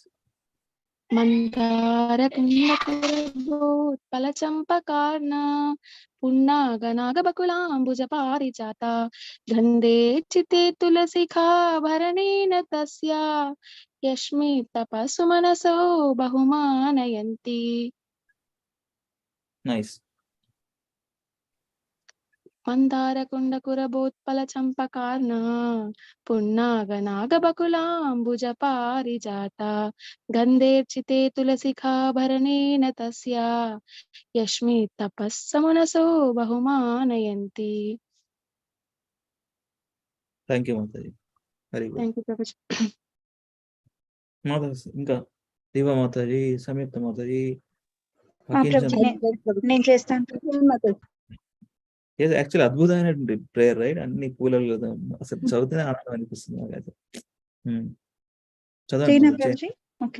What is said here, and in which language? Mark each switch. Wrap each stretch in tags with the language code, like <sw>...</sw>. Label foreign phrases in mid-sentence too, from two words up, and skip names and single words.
<sa>मन्दार कुण्डल चम्पकार्ण पुन्नाग नागबकुलाम्बुज पारिजात गन्धे चिते तुलसिखाभरणेन तस्या यस्मि तपस्सु मनसो बहुमानयन्ति. నైస్. मन्दारकुण्डकुरबोत्पलचम्पकार्णा पुन्नागनागबकुलाम्बुजपारिजाता गन्धेर्चिते तुलसिखाभरणेन तस्या यस्मि तपस्समनसो बहुमानयन्ति.</sa> <en>Thank you, Mataji. Very good. Thank you, Prabhuji. Mataji,</en> <te>ఇంకా దివా మాతాజీ, సంయుక్త మాతాజీ, ప్రభుజీ నేను చేస్తాను. యాక్చువల్లీ అద్భుతమైనటువంటి ప్రేయర్, రైట్? అన్ని పూలలు అసలు చదివితేనే ఆనందం అనిపిస్తుంది నాకైతే. చదవండి ప్రభుజీ. ఓకే,</te>